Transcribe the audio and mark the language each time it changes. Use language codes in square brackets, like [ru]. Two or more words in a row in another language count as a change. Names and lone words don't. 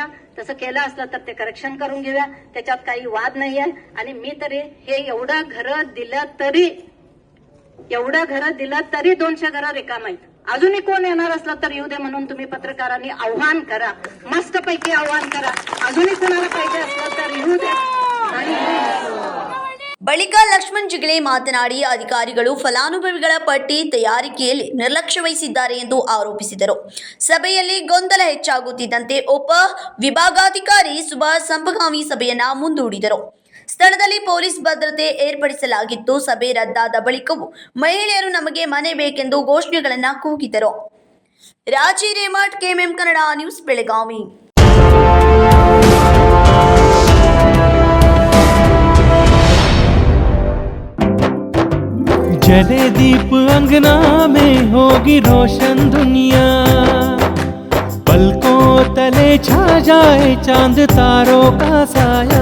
[mr] तसं केलं असलं तर ते करेक्शन करून घेऊया. त्याच्यात काही वाद नाहीये. आणि मी तरी हे एवढं घरं दिलं तरी 200 घरं रिकाम आहेत. अजूनही कोण येणार असलं तर येऊ दे म्हणून तुम्ही पत्रकारांनी आव्हान करा. मस्तपैकी आव्हान करा. अजूनही कोणाला पाहिजे असलं तर येऊ दे. [kn] ಬಳಿಕ ಲಕ್ಷ್ಮಣ್ ಜಿಗಳೆ ಮಾತನಾಡಿ ಅಧಿಕಾರಿಗಳು ಫಲಾನುಭವಿಗಳ ಪಟ್ಟಿ ತಯಾರಿಕೆಯಲ್ಲಿ ನಿರ್ಲಕ್ಷ್ಯ ವಹಿಸಿದ್ದಾರೆ ಎಂದು ಆರೋಪಿಸಿದರು. ಸಭೆಯಲ್ಲಿ ಗೊಂದಲ ಹೆಚ್ಚಾಗುತ್ತಿದ್ದಂತೆ ಉಪ ವಿಭಾಗಾಧಿಕಾರಿ ಸುಭಾಷ್ ಸಂಪಗಾಮಿ ಸಭೆಯನ್ನ ಮುಂದೂಡಿದರು. ಸ್ಥಳದಲ್ಲಿ ಪೊಲೀಸ್ ಭದ್ರತೆ ಏರ್ಪಡಿಸಲಾಗಿತ್ತು. ಸಭೆ ರದ್ದಾದ ಬಳಿಕವೂ ಮಹಿಳೆಯರು ನಮಗೆ ಮನೆ ಬೇಕೆಂದು ಘೋಷಣೆಗಳನ್ನು ಕೂಗಿದರು. ರಾಜಿ ರೇಮಠ್, ಕೆಎಂಎಂ ಕನ್ನಡ ನ್ಯೂಸ್, ಬೆಳಗಾವಿ. [hi] जले दीप अंगना में होगी रोशन दुनिया, पलकों तले छा जाए चांद तारों का साया,